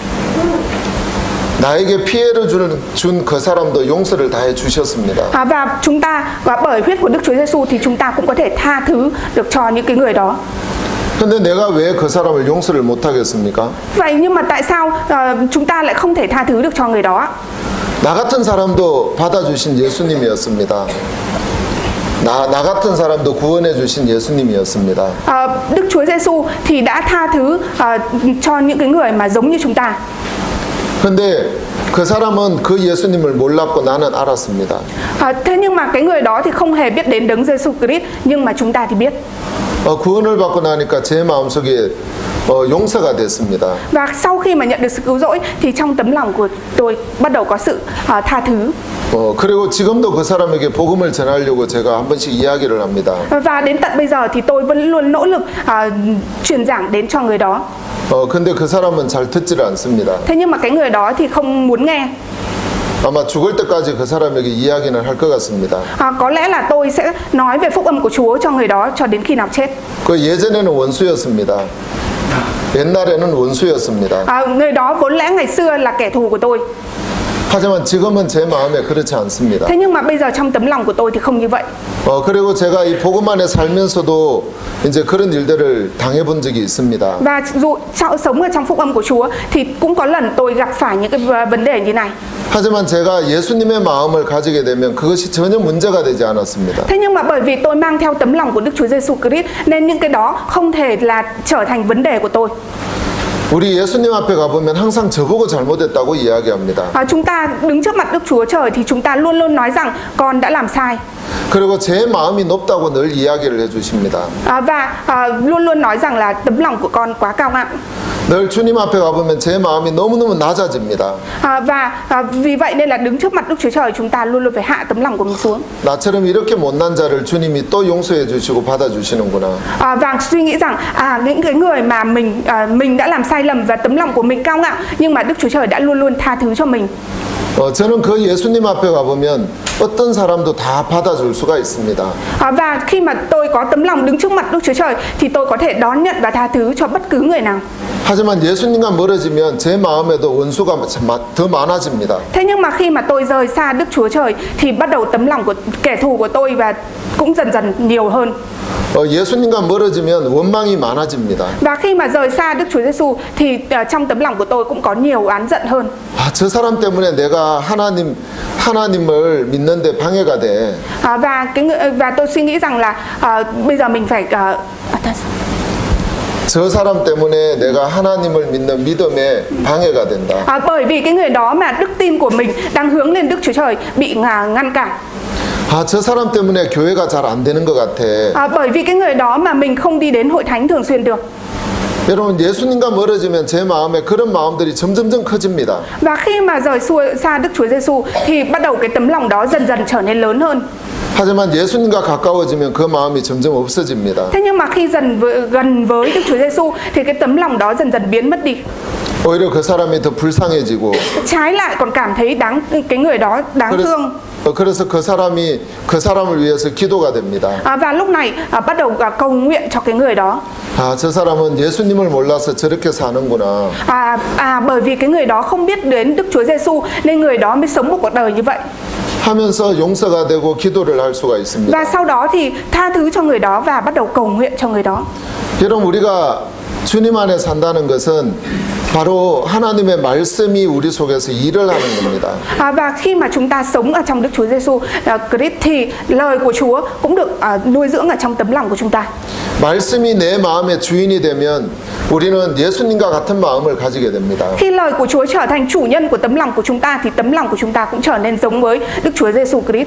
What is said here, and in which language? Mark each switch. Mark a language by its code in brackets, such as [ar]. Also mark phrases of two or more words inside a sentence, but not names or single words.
[ko] 나에게 피해를 준 그 사람도 용서를 다해 주셨습니다. [vi] Và chúng ta bởi huyết của Đức Chúa Giêsu thì chúng ta cũng có thể tha thứ được cho những cái người đó. [ko] 근데 내가 왜 그 사람을 용서를 못 하겠습니까? [vi] Vậy nhưng mà tại sao chúng ta lại không thể tha thứ được cho người đó? [ko] 나 같은 사람도 받아주신 예수님이었습니다. 나 같은 사람도 구원해 주신 예수님이었습니다. [vi] Đức Chúa Giêsu thì đã tha thứ cho những cái người mà giống như chúng ta. [ko] 근데 그 사람은 그 예수님을 몰랐고 나는 알았습니다. [vi] Thế nhưng mà cái người đó thì không hề biết đến Đấng Giêsu Christ, nhưng mà chúng ta thì biết. [ko] 구원을 받고 나니까 제 마음속에 용서가 됐습니다. [vi] Và sau khi mà nhận được sự cứu rỗi thì trong tấm lòng của tôi bắt đầu có sự tha thứ. [ko] 그리고 지금도 그 사람에게 복음을 전하려고 제가 한 번씩 이야기를 합니다. [vi] Và đến tận bây giờ thì tôi vẫn luôn nỗ lực truyền giảng đến cho người đó. [ko] 근데 그 사람은 잘 듣지를 않습니다. [vi] Thế nhưng mà cái người đó thì không muốn nghe. [ko] 아마 죽을 때까지 그 사람에게 이야기는 할 것 같습니다. [vi] Có lẽ là tôi sẽ nói về phúc âm của Chúa cho người đó cho đến khi nào chết. [ko] 그 예전에는 원수였습니다. 옛날에는 원수였습니다. [vi] Người đó vốn lẽ ngày xưa là kẻ thù của tôi. [ko] 하지만 지금은 제 마음에 그렇지 않습니다. [vi] Thế nhưng mà bây giờ trong tấm lòng của tôi thì không như vậy. [ko] 그리고 제가 이 복음 안에 살면서도 이제 그런 일들을 당해본 적이 있습니다. [vi] Và dù sống ở trong phúc âm của Chúa thì cũng có lần tôi gặp phải những cái vấn đề như này. [ko] 하지만 제가 예수님의 마음을 가지게 되면 그것이 전혀 문제가 되지 않았습니다. [vi] Thế nhưng mà bởi vì tôi mang theo tấm lòng của Đức Chúa Giêsu Christ nên những cái đó không thể là trở thành vấn đề của tôi. [ko] 우리 예수님 앞에 가보면 항상 저보고 잘못했다고 이야기합니다. [vi] Chúng ta đứng trước mặt Đức Chúa Trời thì chúng ta luôn luôn nói rằng con đã làm sai. [ko] 그리고 제 마음이 높다고 늘 이야기를 해주십니다. [vi] Và luôn luôn nói rằng là tấm lòng của con quá cao ngạo. [ko] 늘 주님 앞에 가보면 제 마음이 너무너무 낮아집니다. [vi] Và vì vậy nên là đứng trước mặt Đức Chúa Trời chúng ta luôn luôn phải hạ tấm lòng của mình xuống. [ko] 나처럼 이렇게 못난 자를 주님이 또 용서해 주시고 받아 주시는구나. [vi] Và suy nghĩ rằng những cái người mà mình đã làm sai lầm và tấm lòng của mình cao ngạo, nhưng mà Đức Chúa Trời đã luôn luôn tha thứ cho mình. [ko] 저는 그 예수님 앞에 가보면 어떤 사람도 다 받아줄 수가 있습니다. [vi] Và khi mà tôi có tấm lòng đứng trước mặt Đức Chúa Trời thì tôi có thể đón nhận và tha thứ cho bất cứ người nào. [ko] 하지만 예수님과 멀어지면 제 마음에도 원수가 더 많아집니다. [vi] Thế nhưng mà khi mà tôi rời xa Đức Chúa Trời thì bắt đầu tấm lòng của kẻ thù của tôi và cũng dần dần nhiều hơn. [ko] 예수님과 멀어지면 원망이 많아집니다. [vi] Và khi mà rời xa Đức Chúa Giêsu thì trong tấm lòng của tôi cũng có nhiều oán giận hơn. [ko] 저 사람 때문에 내가 하나님을 믿는데 방해가 돼. [vi] Và tôi suy nghĩ rằng là bây giờ mình phải [ko] 저 사람 때문에 내가 하나님을 믿는 믿음에 방해가 된다. [vi] Bởi vì cái người đó mà đức tin của mình đang hướng lên Đức Chúa Trời bị ngăn cản. [ko] 저 사람 때문에 교회가 잘 안 되는 것 같아. [vi] Bởi vì cái người đó mà mình không đi đến hội thánh thường xuyên được. [ko] 여러분 예수님과 멀어지면 제 마음에 그런 마음들이 점점점 커집니다. [vi] Và khi mà rời xa Đức Chúa Giêsu thì bắt đầu cái tấm lòng đó dần dần trở nên lớn hơn. [ko] 하지만 예수님과 가까워지면 그 마음이 점점 없어집니다. [vi] Thế nhưng mà khi gần với Đức Chúa Giêsu thì cái tấm lòng đó dần dần biến mất đi. [ko] 오히려 그 사람이 더 불쌍해지고. [vi] Trái lại còn cảm thấy cái người đó đáng thương. [ko] 그래서 그 사람을 위해서 기도가 됩니다. [vi] Và lúc này bắt đầu cầu nguyện cho cái người đó. [ko] 저 사람은 예수님을 몰라서 저렇게 사는구나. [vi] Bởi vì cái người đó không biết đến Đức Chúa Giêsu nên người đó mới sống một cuộc đời như vậy. [ko] 하면서 용서가 되고 기도를 할 수가 있습니다. [vi] Và sau đó thì tha thứ cho người đó và bắt đầu cầu nguyện cho người đó. [ko] 여러분 우리가 주님 안에 산다는 것은 바로 하나님의 말씀이 우리 속에서 일을 하는 겁니다. [vi] Và khi mà chúng ta sống ở trong Đức Chúa Giêsu Christ thì lời của Chúa cũng được nuôi dưỡng ở trong tấm lòng của chúng ta. [ko] 말씀이 내 마음의 주인이 되면 우리는 예수님과 같은 마음을 가지게 됩니다. [vi] Khi lời của Chúa trở thành chủ nhân của tấm lòng của chúng ta thì tấm lòng của chúng ta cũng trở nên giống với Đức Chúa Giêsu Christ.